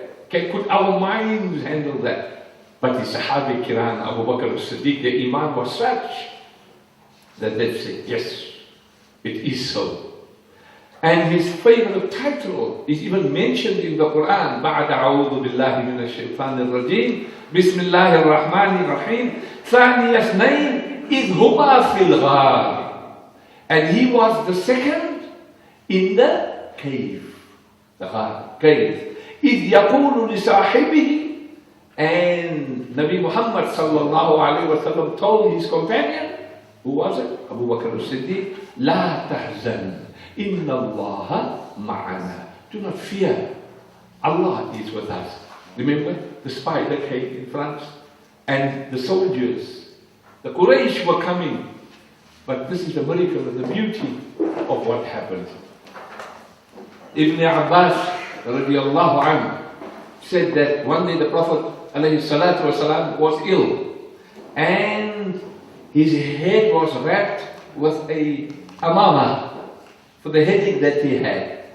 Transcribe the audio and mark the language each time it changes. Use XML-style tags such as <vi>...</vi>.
<en>Could our minds handle that? But the Sahabi Kiram, Abu Bakr as-Siddiq, the Imaam, was such that they said, yes, it is so. And his favorite title is even mentioned in the Quran.</en> <ar>بعد أعوذ بالله من الشيطان الرجيم بسم الله الرحمن الرحيم ثاني اثنين إذ هما في الغار.</ar> <en>And he was the second in the cave. The غار, cave.</en> <ar>إذ يقول لصاحبه,</ar> <en>and Nabi Muhammad sallallahu alayhi wa sallam told his companion, who was it?</en> <ar>Abu Bakr as-Siddiq, لا تحزن إن الله معنا.</ar> <en>Do not fear, Allah is with us. Remember the spider came in front, and the soldiers, the Quraysh were coming. But this is the miracle and the beauty of what happened. Ibn Abbas radiallahu anhu said that one day the Prophet alayhi salatu wasalam was ill, and his head was wrapped with a amama for the headache that he had.</en>